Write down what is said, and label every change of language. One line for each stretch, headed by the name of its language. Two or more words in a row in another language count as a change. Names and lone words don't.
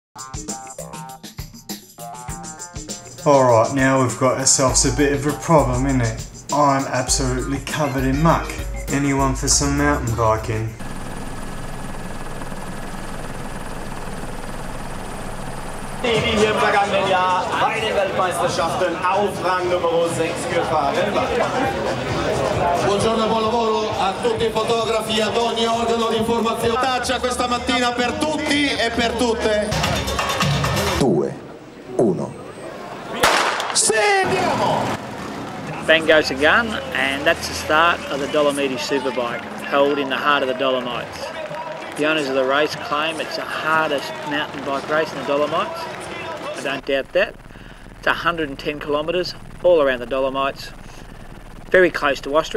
English: Alright, now we've got ourselves a bit of a problem, innit? I'm absolutely covered in muck. Anyone for some mountain biking?
German: Die hier im vergangenen Jahr bei den Weltmeisterschaften auf Rang Nummer 6 gefahren war.
Italian: Buongiorno e buon lavoro a tutti i fotografi, ad ogni organo di informazione. Taccia questa mattina per tutti e per tutte. 2, 1. Sì, andiamo!
English: Bang goes the gun, and that's the start of the Dolomiti Superbike, held in the heart of the Dolomites. The owners of the race claim it's the hardest mountain bike race in the Dolomites. I don't doubt that. It's 110 kilometres all around the Dolomites, very close to Austria.